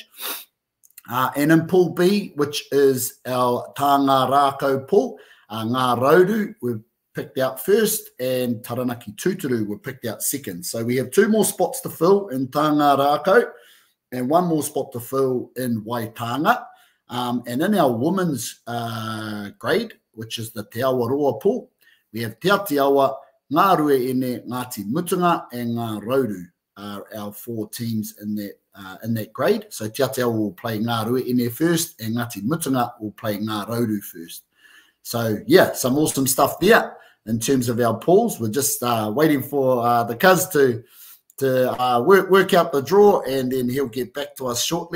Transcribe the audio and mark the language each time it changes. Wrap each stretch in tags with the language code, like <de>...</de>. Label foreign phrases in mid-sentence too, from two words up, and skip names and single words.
<en>And in Pool B, which is our Tā Ngā Rākau pool, Ngā Raudu we've picked out first, and Taranaki Tūturu were picked out second. So we have 2 more spots to fill in Tā Ngā Rākau and 1 more spot to fill in Waitanga. And in our women's grade, which is the Te Awaroa pool, we have Te Atiawa, Ngā Rueine, Ngāti Mutunga, and Ngā Raudu are our 4 teams in that grade. So Te Atiawa will play Ngā Rueine first, and Ngāti Mutunga will play Ngā Raudu first. So, yeah, some awesome stuff there in terms of our pools. We're just waiting for the cuz to work out the draw, and then he'll get back to us shortly.</en>